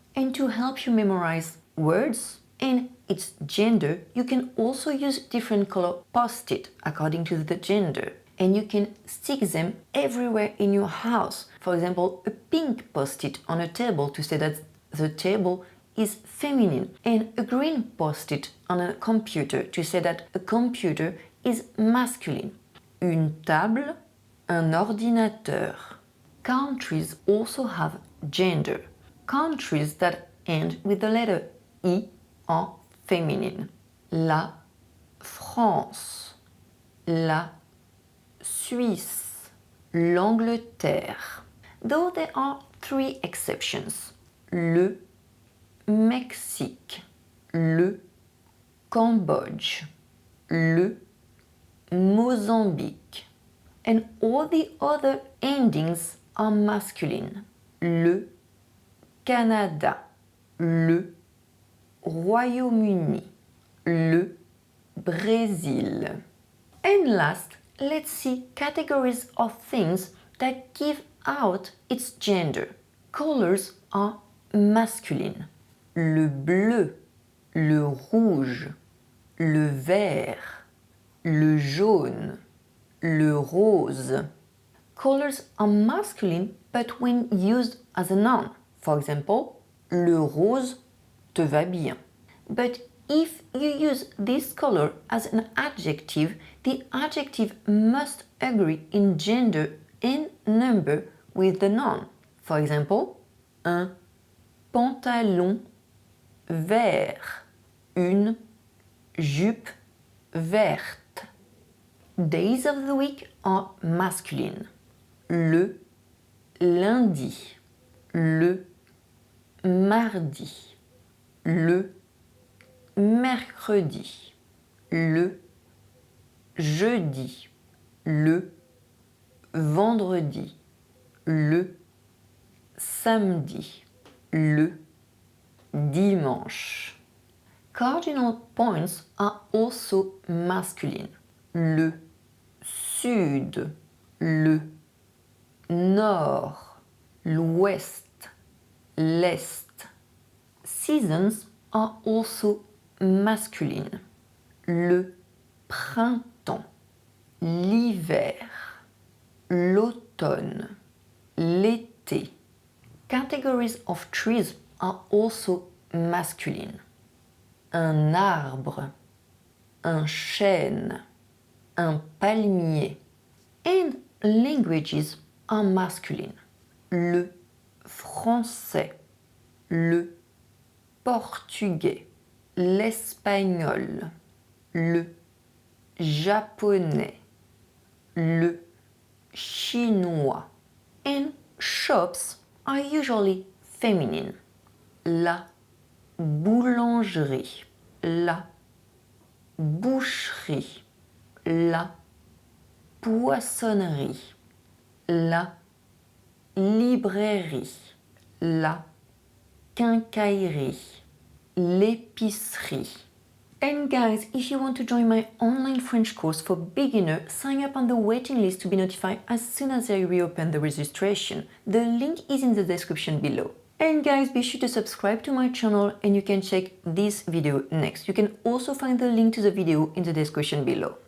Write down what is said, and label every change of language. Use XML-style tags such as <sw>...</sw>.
<en>And to help you memorize words and its gender, you can also use different color post-it according to the gender. And you can stick them everywhere in your house. For example, a pink post-it on a table to say that the table is feminine, and a green post-it on a computer to say that a computer is masculine.</en> <fr>Une table, un ordinateur.</fr> <en>Countries also have gender. Countries that end with the letter I are feminine.</en> <fr>La France, la Suisse, l'Angleterre.</fr> <en>Though there are 3 exceptions.</en> <fr>Le Mexique, le Cambodge, le Mozambique.</fr> <en>And all the other endings are masculine.</en> <fr>Le Canada, le Royaume-Uni, le Brésil.</fr> <en>And last, let's see categories of things that give out its gender. Colors are masculine.</en> <fr>Le bleu, le rouge, le vert, le jaune, le rose.</fr> <en>colors are masculine but when used as a noun. For example,</en> <fr>le rose te va bien.</fr> <en>But if you use this color as an adjective, the adjective must agree in gender and number with the noun. For example,</en> <fr>un pantalon vert, une jupe verte.</fr> <en>Days of the week are masculine.</en> <fr>Le lundi, le mardi, le mercredi, le jeudi, le vendredi, le samedi, le dimanche.</fr> <en>Cardinal points are also masculine.</en> <fr>Le sud, le nord, l'ouest, l'est.</fr> <en>Seasons are also masculine.</en> <fr>Le printemps, l'hiver, l'automne, l'été.</fr> <en>Categories of trees are also masculine.</en> <fr>Un arbre, un chêne, un palmier.</fr> <en>And languages are masculine.</en> <fr>Le français, le portugais, l'espagnol, le japonais, le chinois.</fr> <en>And shops are usually feminine.</en> <fr>La boulangerie, la boucherie, la poissonnerie, la librairie, la quincaillerie, l'épicerie.</fr> <en>And guys, if you want to join my online French course for beginner, sign up on the waiting list to be notified as soon as I reopen the registration. The link is in the description below. And guys, be sure to subscribe to my channel and you can check this video next. You can also find the link to the video in the description below.</en>